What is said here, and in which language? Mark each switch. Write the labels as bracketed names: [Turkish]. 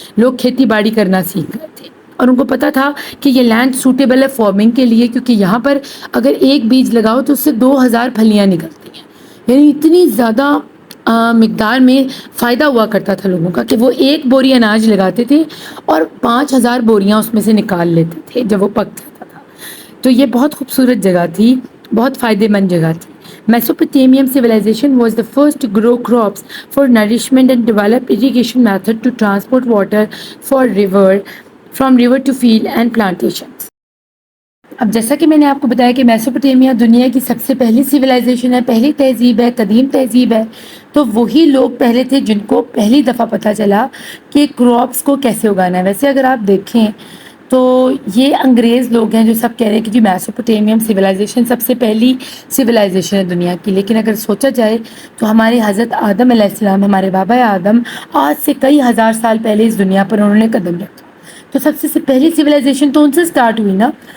[Urdu] لوگ کھیتی باڑی کرنا سیکھ گئے تھے، اور ان کو پتہ تھا کہ یہ لینڈ سوٹیبل ہے فارمنگ کے لیے، کیونکہ یہاں پر اگر ایک بیج لگاؤ تو اس سے 2000 پھلیاں نکلتی ہیں. یعنی اتنی زیادہ مقدار میں فائدہ ہوا کرتا تھا لوگوں کا کہ وہ ایک بوری اناج لگاتے تھے اور 5000 بوریاں اس میں سے نکال لیتے تھے جب وہ پک جاتا تھا. تو یہ بہت خوبصورت جگہ تھی، بہت فائدے مند جگہ تھی. [English] Mesopotamian civilization was the first to grow crops for nourishment and develop irrigation method to transport water from river to field and plantations. [Urdu] اب جیسا کہ میں نے آپ کو بتایا کہ میسوپوٹیمیا دنیا کی سب سے پہلی سویلائزیشن ہے، پہلی تہذیب ہے، قدیم تہذیب ہے. تو وہی لوگ پہلے تھے جن کو پہلی دفعہ پتہ چلا کہ کراپس کو کیسے اگانا ہے. ویسے اگر آپ دیکھیں تو یہ انگریز لوگ ہیں جو سب کہہ رہے ہیں کہ جی میسوپوٹیمیم سویلائزیشن سب سے پہلی سویلائزیشن ہے دنیا کی، لیکن اگر سوچا جائے تو ہمارے حضرت آدم علیہ السلام، ہمارے بابا آدم آج سے کئی ہزار سال پہلے اس دنیا پر انہوں نے قدم رکھا، تو سب سے پہلی سویلائزیشن تو ان سے سٹارٹ ہوئی نا.